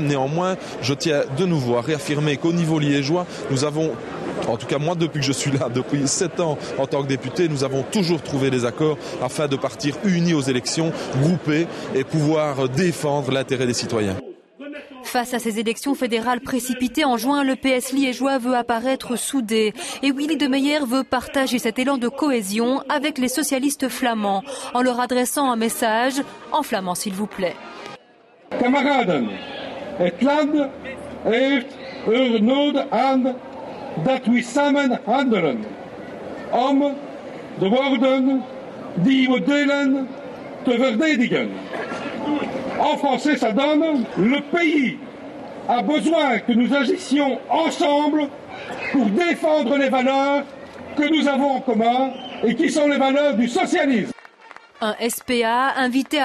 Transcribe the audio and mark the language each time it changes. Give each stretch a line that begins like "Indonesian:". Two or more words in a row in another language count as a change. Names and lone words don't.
French: Néanmoins, je tiens de nouveau à réaffirmer qu'au niveau liégeois, nous avons, en tout cas moi depuis que je suis là, depuis 7 ans en tant que député, nous avons toujours trouvé des accords afin de partir unis aux élections, groupés et pouvoir défendre l'intérêt des citoyens. Face à ces élections fédérales précipitées en juin, le PS liégeois veut apparaître soudé. Et Willy de Meyer veut partager cet élan de cohésion avec les socialistes flamands, en leur adressant un message en flamand s'il vous plaît.
Dutch: Kameraden, het land heeft nood aan dat we samen handelen om de woorden die we delen te verdedigen.
French: En français, ça donne « Le pays a besoin que nous agissions ensemble pour défendre les valeurs que nous avons en commun et qui sont les valeurs du socialisme. » Un SPA invité à